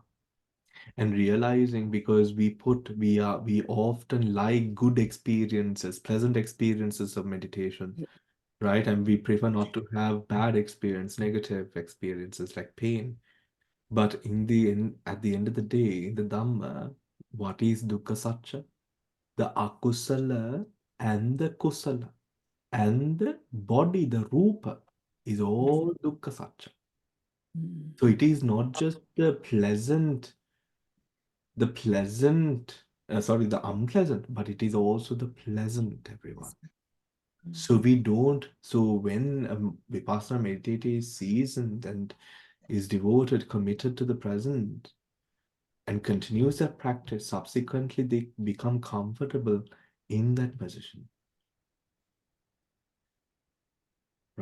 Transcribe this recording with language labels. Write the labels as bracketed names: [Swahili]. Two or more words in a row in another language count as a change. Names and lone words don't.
[English] And realizing, because we often like good experiences, pleasant experiences of meditation, right? And we prefer not to have bad experience, negative experiences like pain. But in the end, at the end of the day, in the Dhamma, what is [Pali] dukkha sacca? [English] The akusala and the kusala and the body, the rupa, is all [Pali] dukkha sacca. Mm. [English] So it is not just the unpleasant, but it is also the pleasant, everyone. So when Vipassana meditator is seasoned and is devoted, committed to the present, and continues that practice, subsequently they become comfortable in that position.